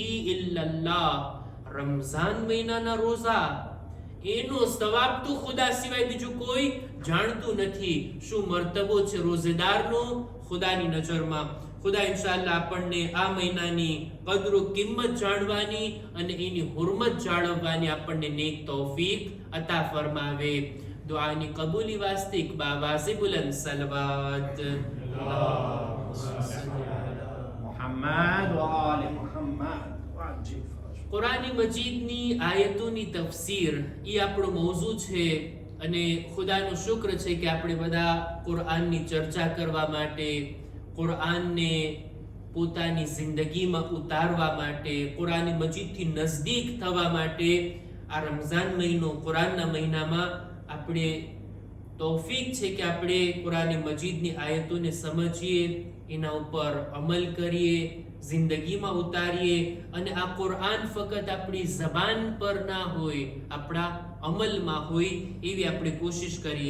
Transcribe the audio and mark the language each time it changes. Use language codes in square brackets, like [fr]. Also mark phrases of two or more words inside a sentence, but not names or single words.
[gu] ઇલ્લલ્લાહ રમઝાન મહિનાના રોઝા એનો સવાબ તો ખુદા સિવાય બીજું કોઈ જાણતું નથી શું મર્તબો છે રોઝેદારનો ખુદાની નજરમાં ખુદા ઇન્શાઅલ્લાહ આપણને આ મહિનાની કદરો કિંમત જાણવાની અને એની હુરમત જાળવવાની આપણને નેક તૌફીક અતા ફરમાવે દુઆની કબૂલી વાસ્તે એક બાવાઝે બુલંદ સલવાત [ar] محمد وآل محمد وعجل [gu] કુરાની મજીદની આયતોની તફસીર એ આપણો મૌઝૂ છે અને ખુદાનો શુક્ર છે કે આપણે બધા કુરાનની ચર્ચા કરવા માટે કુરાનને પોતાની જિંદગીમાં ઉતારવા માટે કુરાની મજીદથી નજદીક થવા માટે આ રમઝાન મહિનો કુરાનના મહિનામાં આપણે તૌફીક છે કે આપણે કુરાન મજીદની આયતોને સમજીએ, એના ઉપર અમલ કરીએ, જિંદગીમાં ઉતારીએ, અને આ કુરાન ફક્ત આપણી જબાન પર ના હોય, આપણા અમલમાં હોય એવી આપણે કોશિશ કરીએ.